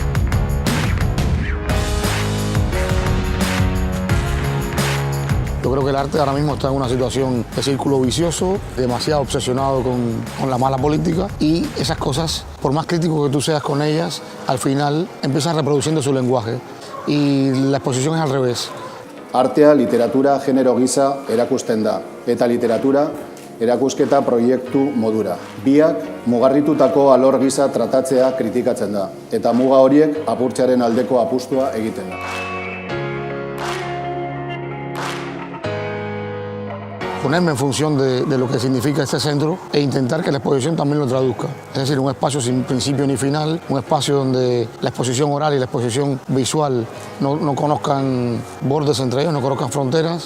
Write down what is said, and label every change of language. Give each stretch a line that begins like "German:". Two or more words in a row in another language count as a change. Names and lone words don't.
Spanish: Yo creo que el arte ahora mismo está en una situación de círculo vicioso, demasiado obsesionado con la mala política, y esas cosas, por más crítico que tú seas con ellas, al final empiezan reproduciendo su lenguaje y la exposición es al revés.
Basque: Artea literatura genero gisa erakusten da, eta literatura erakusketa proiektu modura. Biak mugarritutako alor gisa tratatzea kritikatzen da, eta muga horiek apurtzearen aldeko apustua egiten da.
Spanish: Ponerme en función de lo que significa este centro e intentar que la exposición también lo traduzca. Es decir, un espacio sin principio ni final, un espacio donde la exposición oral y la exposición visual no conozcan bordes entre ellos, no conozcan fronteras.